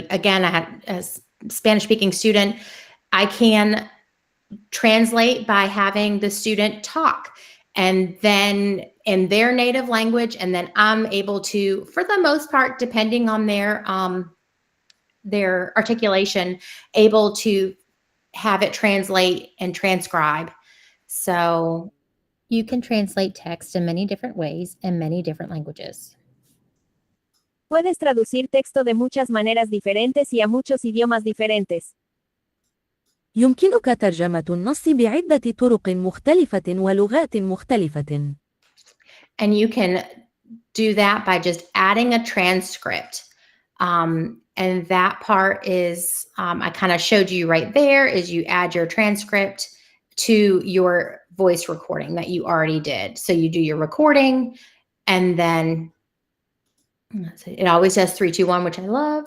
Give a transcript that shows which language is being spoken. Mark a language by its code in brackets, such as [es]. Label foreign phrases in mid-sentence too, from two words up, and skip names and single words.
[en] Again, I had a Spanish-speaking student. I can translate by having the student talk, and then in their native language, and then I'm able to, for the most part, depending on their articulation, able to have it translate and transcribe. So you can translate text in many different ways in many different languages. [es] Puedes traducir texto de muchas maneras diferentes y a muchos idiomas diferentes. [ar] يمكنك ترجمة النص بعدة طرق مختلفة ولغات مختلفة. [en] And you can do that by just adding a transcript. And that part is, I kind of showed you right there, is you add your transcript to your voice recording that you already did. So you do your recording, and then it always says 3, 2, 1, which I love.